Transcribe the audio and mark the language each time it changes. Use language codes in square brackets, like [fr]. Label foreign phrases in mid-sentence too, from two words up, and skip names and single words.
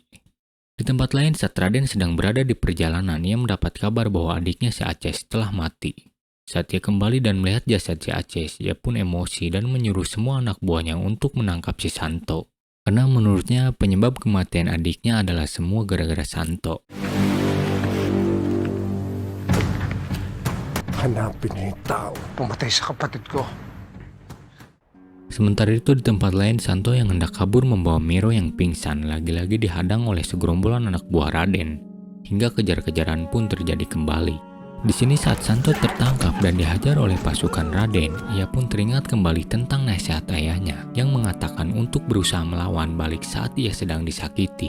[id] Di tempat lain, saat Raden sedang berada di perjalanan, ia mendapat kabar bahwa adiknya si Aces telah mati. Saat ia kembali dan melihat jasad si Aces, ia pun emosi dan menyuruh semua anak buahnya untuk menangkap si Santo. Karena menurutnya penyebab kematian adiknya adalah semua gara-gara Santo. [tl] Hanapin niyo yung tao pumatay sa kapatid ko. [id] Sementara itu di tempat lain, Santo yang hendak kabur membawa Miro yang pingsan lagi-lagi dihadang oleh segerombolan anak buah Raden. Hingga kejar-kejaran pun terjadi kembali. Di sini saat Santo tertangkap dan dihajar oleh pasukan Raden, ia pun teringat kembali tentang nasihat ayahnya yang mengatakan untuk berusaha melawan balik saat ia sedang disakiti.